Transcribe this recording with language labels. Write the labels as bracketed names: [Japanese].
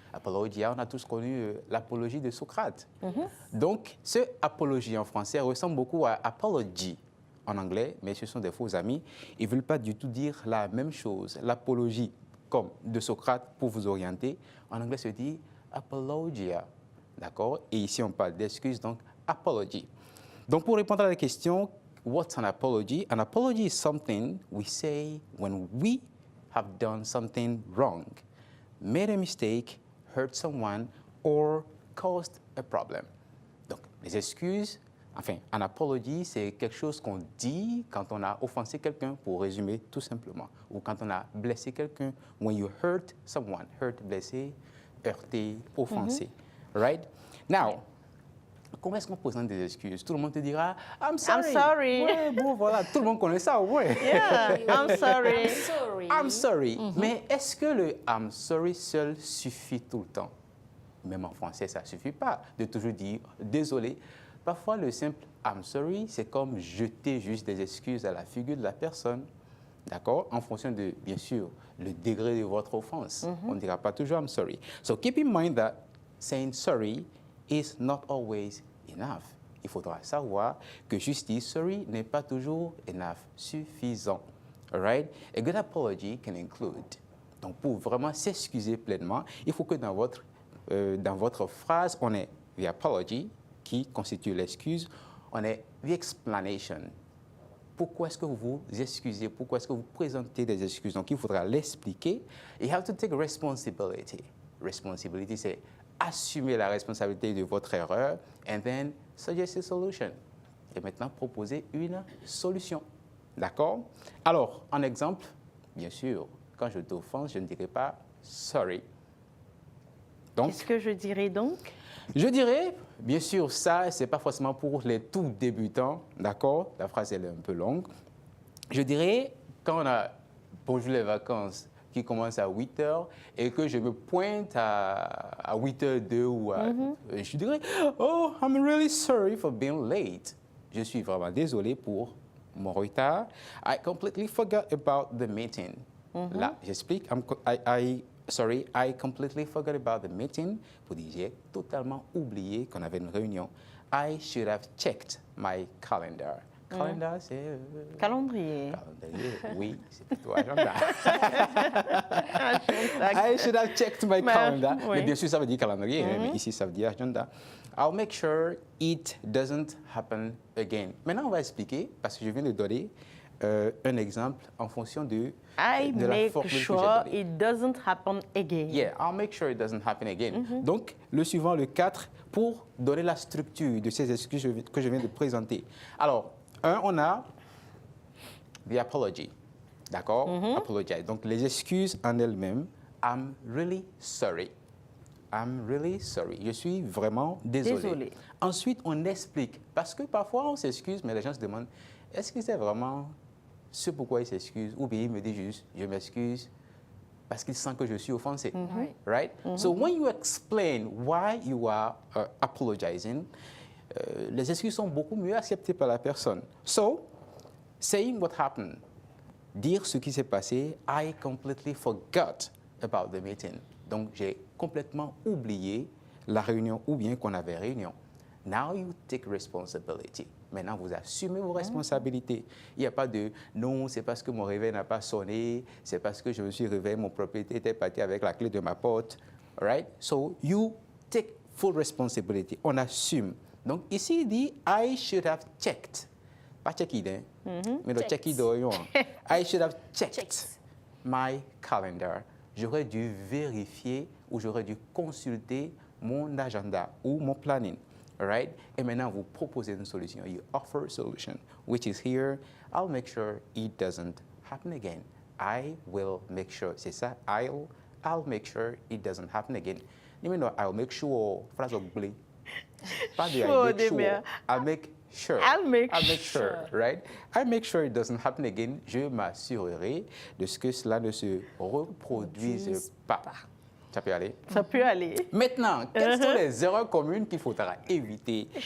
[French] Apologia, on a tous connu l'apologie de Socrate. Donc, ce apologie en français ressemble beaucoup à apology en anglais, mais ce sont des faux amis. Ils ne veulent pas du tout dire la même chose. L'apologie, comme de Socrate, pour vous orienter, en anglais se dit apologia. D'accord? Et ici, on parle d'excuses, donc apology. Donc, pour répondre à la question, [English] what's an apology? An apology is something we say when we have done something wrong, made a mistake, hurt someone, or caused a problem. [French] Donc, les excuses, enfin, an apology, c'est quelque chose qu'on dit quand on a offensé quelqu'un, pour résumer tout simplement, ou quand on a blessé quelqu'un. [English] When you hurt someone, hurt, [French] blessé, heurté, offensé. [English] Right? [French] Now, comment est-ce qu'on présente des excuses? Tout le monde te dira « [English] I'm sorry ». I'm sorry. [French] Ouais, bon, voilà, tout le monde connaît ça, ouais. [English] Yeah, I'm sorry. Sorry. I'm sorry. [French] Mais est-ce que le [English] I'm sorry [French] seul suffit tout le temps? Même en français, ça ne suffit pas de toujours dire désolé. Parfois, le simple [English] I'm sorry, [French] c'est comme jeter juste des excuses à la figure de la personne. D'accord? En fonction de, bien sûr, le degré de votre offense. On ne dira pas toujours [English] I'm sorry. So keep in mind that saying sorry is not always enough. [French] Il faudra savoir que juste dire sorry n'est pas toujours enough, suffisant. [English] All right? A good apology can include. [French] Donc, pour vraiment s'excuser pleinement, il faut que dans votre phrase, on ait the apology, qui constitue l'excuse, on ait the explanation. Pourquoi est-ce que vous vous excusez? Pourquoi est-ce que vous présentez des excuses? Donc, il faudra l'expliquer. [English] You have to take responsibility. [French] Responsibility, c'est assumer la responsabilité de votre erreur [English] and then suggest a solution. [French] Et maintenant, proposer une solution. D'accord? Alors, en exemple, bien sûr, quand je t'offense, je ne dirai pas sorry. Donc, Qu'est-ce que je dirais donc? je dirais, bien sûr, ça, ce n'est pas forcément pour les tout débutants, d'accord? La phrase, elle est un peu longue. Je dirais, quand on a bonjour les vacances qui commencent à 8 h et que je me pointe à 8h02 ou à... Je dirais, oh, [English] I'm really sorry for being late. [French] Je suis vraiment désolé pour mon retard. [English] I completely forgot about the meeting. [French] Là, j'explique. [English] I completely forgot about the meeting. [French] Pour dire, j'ai totalement oublié qu'on avait une réunion [English] I should have checked my calendar. [French] Calendar, c'est... Calendrier. Calendrier, oui, c'est plutôt agenda. [English] I should have checked my calendar. [French] Oui. Mais bien sûr, ça veut dire calendrier, mais ici, ça veut dire agenda. [English] I'll make sure it doesn't happen again. [French] Maintenant, on va expliquer, parce que je viens de donner un exemple en fonction de [English] I [French] la [English] make [French] formule que j'ai [English] sure [French] donnée. [English] it doesn't happen again. Yeah, I'll make sure it doesn't happen again. [French] Donc, le suivant, le 4, pour donner la structure de ces excuses que je viens de présenter. Alors, on a the apology. D'accord? Apologize. Donc, les excuses en elles-mêmes. [English] I'm really sorry. I'm really sorry. [French] Je suis vraiment désolé. Désolé. Ensuite, on explique. Parce que parfois, on s'excuse, mais les gens se demandent, est-ce que c'est vraiment ce pourquoi ils s'excusent? Ou bien ils me disent juste, je m'excuse parce qu'ils sentent que je suis offensé. [English] Right? So, when you explain why you are apologizing, [French] les excuses sont beaucoup mieux acceptées par la personne. [English] So, saying what happened, [French] dire ce qui s'est passé, [English] I completely forgot about the meeting. [French] Donc, j'ai complètement oublié la réunion ou bien qu'on avait réunion. [English] Now you take responsibility. [French] Maintenant, vous assumez vos responsabilités. Il n'y a pas de « non, c'est parce que mon réveil n'a pas sonné, c'est parce que je me suis réveillé, mon propriétaire était parti avec la clé de ma porte. » [English] Right? So, you take full responsibility. [French] On assume. Donc, ici, il dit « [English] I should have checked [French] ». Pas checked, hein? [English] Mais le checked, I should have checked my calendar. [French] J'aurais dû vérifier ou j'aurais dû consulter mon agenda ou mon planning. [English] All right? [French] Et maintenant, vous proposez une solution. [English] You offer a solution, which is here. I'll make sure it doesn't happen again. I will make sure. C'est ça. I'll make sure it doesn't happen again. You mean, I'll make sure. [French] Phrase oubliée. Pas de [English] Sure, I make sure. Demir. I'll make sure. I'll make sure. Right? I make sure it doesn't happen again. [French] Je m'assurerai de ce que cela ne se reproduise pas. Ça peut aller. Ça peut aller. Maintenant, quelles sont les erreurs communes qu'il faudra éviter?